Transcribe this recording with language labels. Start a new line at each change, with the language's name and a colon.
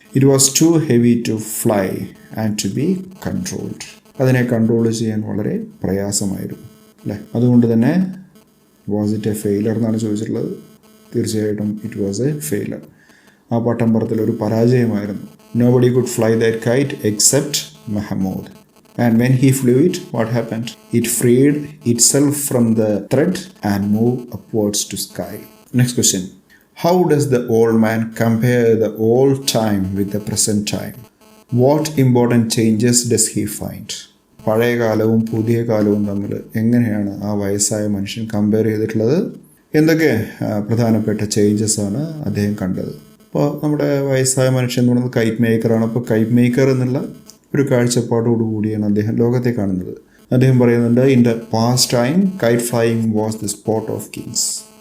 English: It was too heavy to fly and to be controlled.
Malayalam: അതിനെ control ചെയ്യാൻ വളരെ പ്രയാസമായിരുന്നു അല്ലേ. അതുകൊണ്ട് തന്നെ
English: was it a failure
Malayalam: എന്നാണ് ചോദിച്ചിട്ടുള്ളത്. തീർച്ചയായിട്ടും
English: It was a failure.
Malayalam: ആ പട്ടം പറത്തൽ ഒരു പരാജയമായിരുന്നു.
English: Nobody could fly that kite except Mahmud. And when he flew it, what happened? It freed itself from the thread and moved upwards to sky. Next question. How does the old man compare the old time with the present time? What important changes does he find?
Malayalam: പഴയ കാലവും പുതിയ കാലവും തമ്മിൽ എങ്ങനെയാണ് ആ വയസ്സായ മനുഷ്യൻ compare ചെയ്തിട്ടുള്ളത്? എന്തൊക്കെ പ്രധാനപ്പെട്ട ചേഞ്ചസ് ആണ് അദ്ദേഹം കണ്ടത്? അപ്പോൾ നമ്മുടെ വയസ്സായ മനുഷ്യൻ എന്ന് പറയുന്നത് കൈറ്റ് മേക്കറാണ്. അപ്പോൾ കൈറ്റ് മേക്കർ എന്നുള്ള ഒരു കാഴ്ചപ്പാടോടുകൂടിയാണ് അദ്ദേഹം ലോകത്തെ കാണുന്നത്. അദ്ദേഹം പറയുന്നുണ്ട്,
English: In the past time kite flying was the sport of kings.